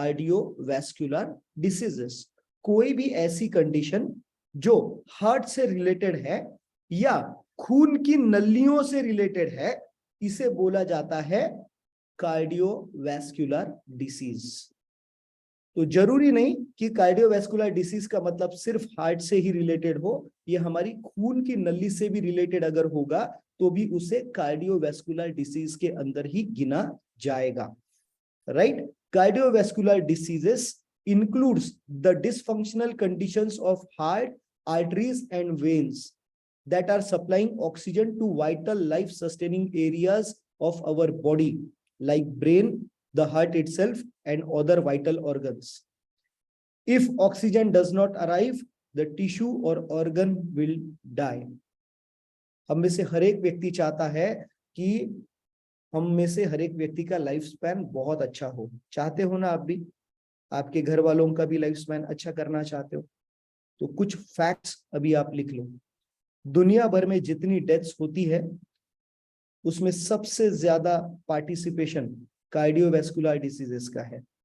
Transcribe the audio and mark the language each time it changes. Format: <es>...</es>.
<hi>Cardiovascular diseases, कोई भी ऐसी कंडीशन जो हार्ट से रिलेटेड है या खून की नलियों से रिलेटेड है, इसे बोला जाता है कार्डियोवैस्कुलर डिसीज। तो जरूरी नहीं कि कार्डियोवैस्कुलर डिसीज का मतलब सिर्फ हार्ट से ही रिलेटेड हो, ये हमारी खून की नली से भी रिलेटेड अगर होगा तो भी उसे कार्डियोवैस्कुलर डिसीज के अंदर ही गिना जाएगा, right.</hi> <en>Cardiovascular diseases includes the dysfunctional conditions of heart, arteries and veins that are supplying oxygen to vital life sustaining areas of our body like brain, the heart itself and other vital organs. If oxygen does not arrive, the tissue or organ will die.</en> <hi>हम में से हर एक व्यक्ति चाहता है कि हम में से हर एक व्यक्ति का लाइफ स्पैन बहुत अच्छा हो, चाहते हो ना आप भी, आपके घर वालों का भी लाइफ स्पैन अच्छा करना चाहते हो। तो कुछ फैक्ट्स अभी आप लिख लो। दुनिया भर में जितनी डेथ्स होती है उसमें सबसे ज्यादा पार्टिसिपेशन कार्डियोवैस्कुलर डिसीजेस का है।</hi>